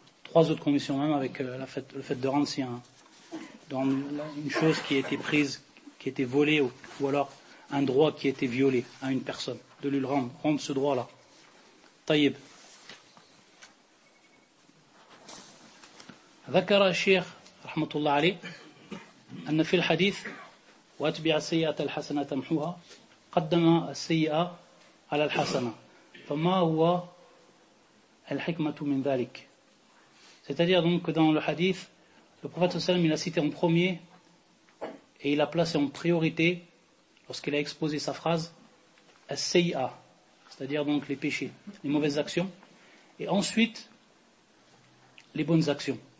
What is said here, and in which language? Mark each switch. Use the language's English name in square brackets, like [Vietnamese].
[French] Trois autres conditions même, avec le fait de rendre, si une chose qui a été prise, qui a été volée, ou alors un droit qui a été violé à une personne, de lui rendre ce droit-là. [Arabic] طيب، ذكر الشيخ رحمة الله عليه أن في الحديث وأتبع السيئة الحسنة تمحوها، قدم السيئة على الحسنة، فما هو الحكمة من ذلك؟ [French] C'est-à-dire donc que dans le hadith Le prophète sallam, il a cité en premier et il a placé en priorité, lorsqu'il a exposé sa phrase, As-Sayya, c'est-à-dire donc les péchés, les mauvaises actions, et ensuite les bonnes actions.